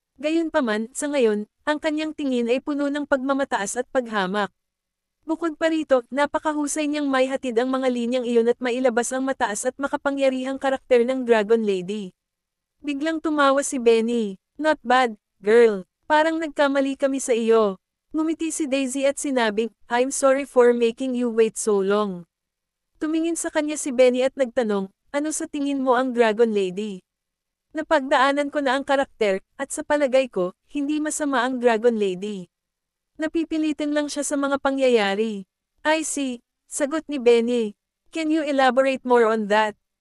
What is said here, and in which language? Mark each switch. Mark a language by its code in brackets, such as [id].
[tl] Gayunpaman, sa ngayon, ang kanyang tingin ay puno ng pagmamataas at paghamak. Bukod pa rito, napakahusay niyang maihatid ang mga linyang iyon at mailabas ang mataas at makapangyarihang karakter ng Dragon Lady. Biglang tumawa si Benny. [en] Not bad, girl. [tl] Parang nagkamali kami sa iyo. Ngumiti si Daisy at sinabing, [en] I'm sorry for making you wait so long. [tl] Tumingin sa kanya si Benny at nagtanong, ano sa tingin mo ang Dragon Lady? Napagdaanan ko na ang karakter, at sa palagay ko, hindi masama ang Dragon Lady. Napipilitin lang siya sa mga pangyayari. [en] I see, [tl] sagot ni Benny. [en] Can you elaborate more on that?